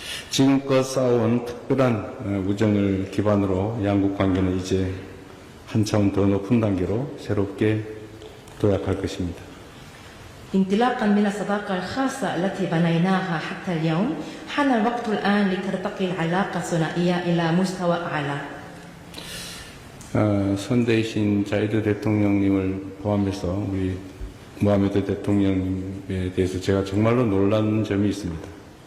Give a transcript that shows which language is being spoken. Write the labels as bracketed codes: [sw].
[ko] 지금껏 쌓아온 특별한 우정을 기반으로 양국 관계는 이제 한 차원 더 높은 단계로 새롭게 도약할 것입니다. [ar] انطلاقا من الصداقة الخاصة التي بنيناها حتى اليوم حان الوقت الآن لترتقي العلاقة الثنائية إلى مستوى أعلى. [ko] 선대이신 자이드 대통령님을 포함해서 우리 모하메드 대통령님에 대해서 제가 정말로 놀란 점이 있습니다.